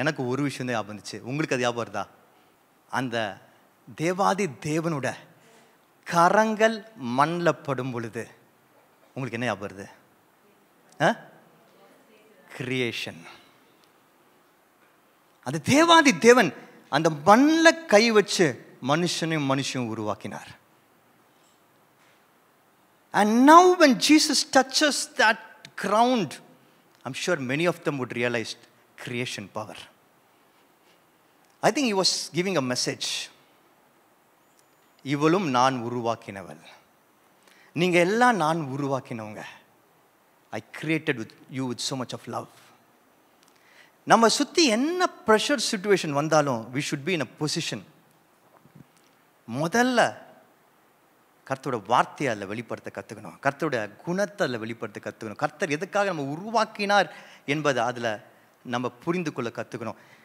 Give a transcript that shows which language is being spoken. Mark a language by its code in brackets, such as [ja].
[ta] எனக்கு ஒரு விஷயம் தான் ஞாபகம் வந்துச்சு. உங்களுக்கு அது ஞாபகம் வருதா? அந்த தேவாதி தேவனோட கரங்கள் மண்ணில் படும் பொழுது உங்களுக்கு என்ன ஞாபகம் வருது? [en] Creation. [ta] அந்த தேவாதி தேவன் அந்த மண்ணில் கை வச்சு மனுஷனையும் மனுஷனும் உருவாக்கினார். [en] And now when Jesus touches that ground, I'm sure many of them would realize creation power. I think he was giving a message. [ta] இவளும் நான் உருவாக்கினவள், நீங்க எல்லாம் நான் உருவாக்கினவங்க. [en] I created you with so much of love. [ta] நம்ம சுற்றி என்ன pressure situation வந்தாலும் [en] we should be in a position, [ta] முதல்ல கர்த்தரோட வார்த்தையை அதில் வெளிப்படுத்த கற்றுக்கணும், கர்த்தரோட குணத்தை அதில் வெளிப்படுத்த கற்றுக்கணும், கர்த்தர் எதுக்காக நம்ம உருவாக்கினார் என்பதை அதில் நம்ம புரிந்து கொள்ள கற்றுக்கணும்.